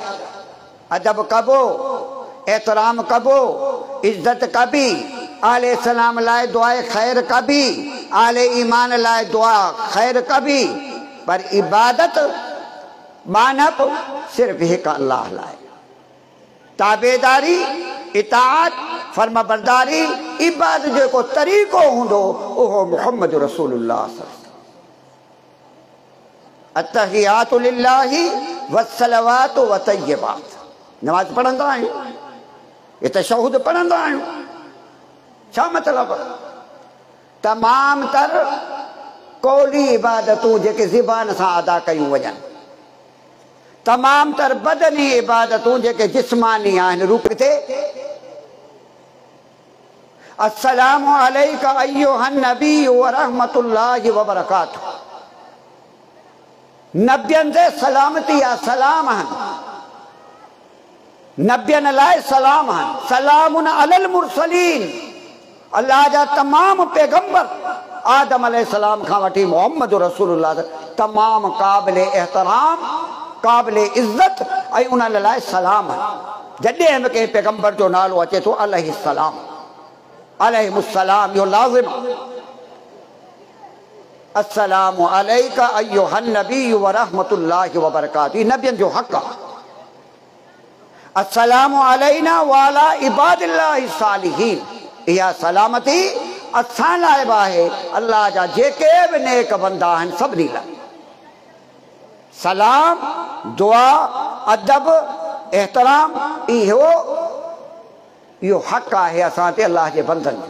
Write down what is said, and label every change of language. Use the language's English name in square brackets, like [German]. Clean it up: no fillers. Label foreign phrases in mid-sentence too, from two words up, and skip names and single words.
[Sindhi] अदब कबो, एहतराम कबो, इज़त कबी, आले सलाम लाइ दुआए ख़ैर कबी, आले ईमान लाइ दुआ ख़ैर कबी, पर इबादत मानब सिर्फ़ हिकु अल्लाह लाइ। ताबेदारी, इताअत, फर्माबरदारी, इबादत जेको तरीक़ो हूंदो उहो मुहम्मद रसूलुल्लाह। [Arabic] التحيات لله والصلوات والطيبات. [Sindhi] नमाज़ पढ़ंदा आहियूं, ये तशहुद पढ़ंदा आहियूं, छा मतिलबु? तमाम तर कौली इबादतूं जेके ज़बान सां अदा कयूं वञनि, तमाम तर बदनी इबादतूं जेके जिस्मानी आहिनि रूप ते। [Arabic] السلام عليك أيها النبي ورحمة الله وبركاته. [Sindhi] नबियनि ते सलामती आहे, सलाम आहिनि, नबियनि लाइ सलाम आहिनि। [Arabic] سلام على المرسلين. [Sindhi] अल्लाह जा तमाम पैगंबर आदम अलैहिस्सलाम खां वठी मुहम्मद रसूलुल्लाह तमाम क़ाबिल एहतराम, क़ाबिल इज़त ऐं उन्हनि लाइ सलाम आहिनि। जॾहिं बि कंहिं पैगंबर जो नालो अचे थो अलैहिस्सलाम, अलैहिमुस्सलाम, इहो लाज़िम। [Arabic] السلام عليك أيها النبي ورحمة الله وبركاته. [Sindhi] नबियनि जो हक़ आहे। [Arabic] السلام علينا وعلى عباد الله الصالحين. [Sindhi] इहा सलामती असां लाइ बि आहे, अल्लाह जा जेके बि नेक बंदा आहिनि सभिनी लाइ। सलाम, दुआ, अदब, एहतराम, इहो हक़ आहे असां ते अल्लाह जे बंदनि जो।